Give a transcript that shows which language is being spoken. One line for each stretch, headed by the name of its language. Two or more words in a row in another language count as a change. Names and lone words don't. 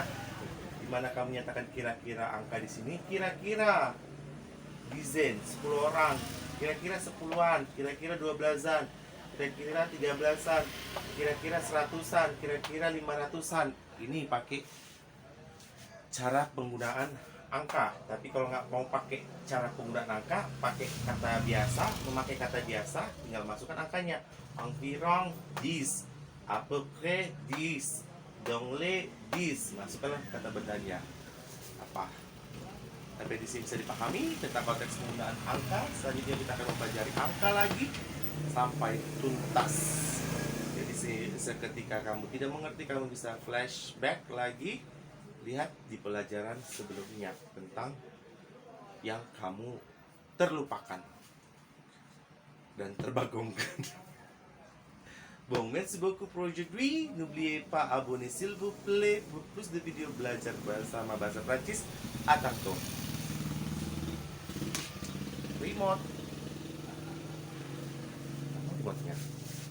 Indonesian: Dimana kamu menyatakan kira-kira angka di sini, kira-kira dizain 10 orang, kira-kira 10-an, kira-kira 12-an, kira-kira 13-an, kira-kira 100-an, kira-kira 500-an. Ini pakai cara penggunaan angka. Tapi kalau nggak mau pakai cara penggunaan angka, pakai kata biasa, memakai kata biasa, tinggal masukkan angkanya.
French: Environ 10, à peu près 10, dans les 10.
Indonesian: Masukkanlah kata bendanya apa. Sampai di sini bisa dipahami tentang konteks penggunaan angka. Selanjutnya kita akan mempelajari angka lagi sampai tuntas. Jadi seketika kamu tidak mengerti, kamu bisa flashback lagi, lihat di pelajaran sebelumnya tentang yang kamu terlupakan dan terbagongkan.
French: Bon, merci beaucoup pour aujourd'hui. N'oubliez pas abonner s'il vous plaît pour plus de vidéos
Indonesian: belajar bersama bahasa Prancis.
French: À tantôt.
Indonesian: Remote. Remote-nya.